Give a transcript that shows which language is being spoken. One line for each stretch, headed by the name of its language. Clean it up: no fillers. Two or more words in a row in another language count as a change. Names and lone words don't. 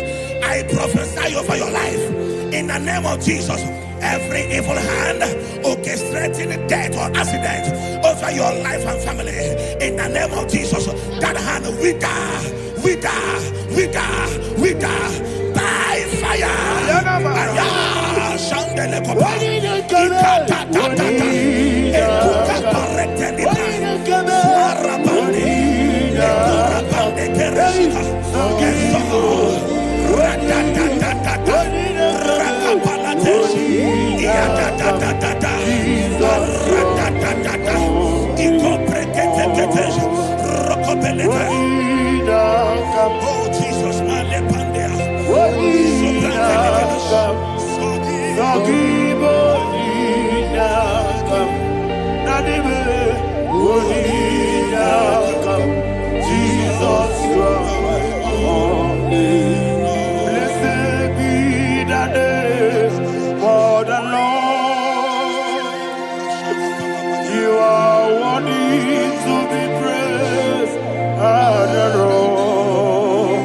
English: I prophesy over your life in the name of Jesus. Every evil hand orchestrating death or accident over your life and family, in the name of Jesus, that hand wither by fire. Shandele kopa ikata tata ekuka pareteni pa arabande ekurabande kereshika eso radadadadada rakapalateshi iadadadadada radadadada ikopreketeketesh rokopelete. Oh Jesus, malepandea Jesus, you are holy. Blessed be the name of the Lord. You are worthy to be praised and adored.